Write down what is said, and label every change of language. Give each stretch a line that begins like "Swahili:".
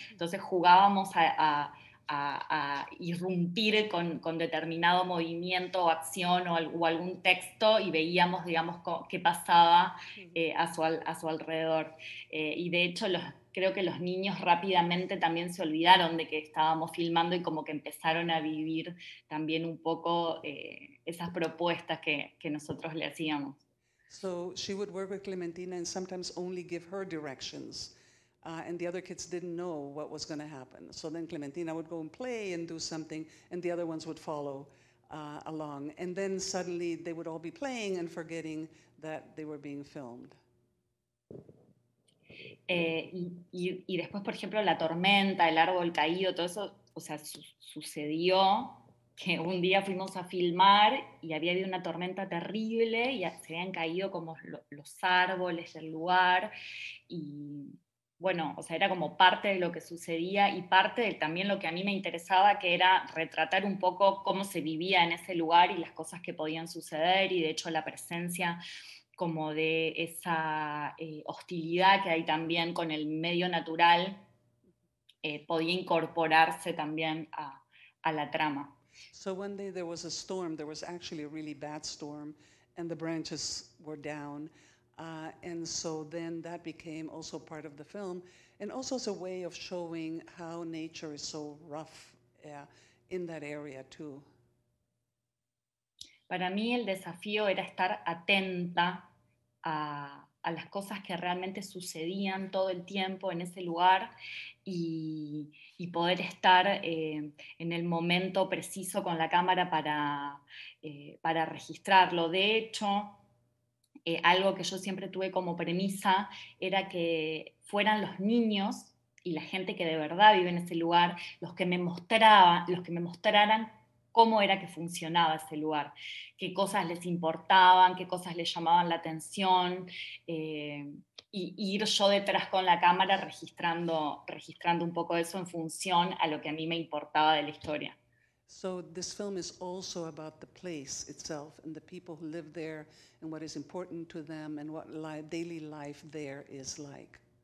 Spanish: Entonces jugábamos a irrumpir con determinado movimiento o acción o algún texto y veíamos, digamos, qué pasaba a su alrededor. Y de hecho creo que los niños rápidamente también se olvidaron de que estábamos filmando y como que empezaron a vivir también un poco esas propuestas que nosotros le hacíamos.
English: So she would work with Clementina and sometimes only give her directions. And the other kids didn't know what was going to happen. So then Clementina would go and play and do something, and the other ones would follow along. And then suddenly they would all be playing and forgetting that they were being filmed.
Spanish: Y después, por ejemplo, la tormenta, el árbol caído, todo eso, o sea, sucedió que un día fuimos a filmar y había habido una tormenta terrible y se habían caído como los árboles del lugar y bueno, o sea, era como parte de lo que sucedía y parte de también lo que a mí me interesaba, que era retratar un poco cómo se vivía en ese lugar y las cosas que podían suceder y de hecho la presencia como de esa hostilidad que hay también con el medio natural podía incorporarse también a la trama.
English: So one day there was a storm. There was actually a really bad storm, and the branches were down. And so then that became also part of the film, and also as a way of showing how nature is so rough in that area too.
Spanish: Para mí el desafío era estar atenta a las cosas que realmente sucedían todo el tiempo en ese lugar y poder estar en el momento preciso con la cámara para registrarlo. De hecho, algo que yo siempre tuve como premisa era que fueran los niños y la gente que de verdad vive en ese lugar los que me mostraran cómo era que funcionaba ese lugar, qué cosas les importaban, qué cosas les llamaban la atención, y ir yo detrás con la cámara registrando un poco eso en función a lo que a mí me importaba de la historia.
English: So this film is also about the place itself and the people who live there and what is important to them and what daily life there is like.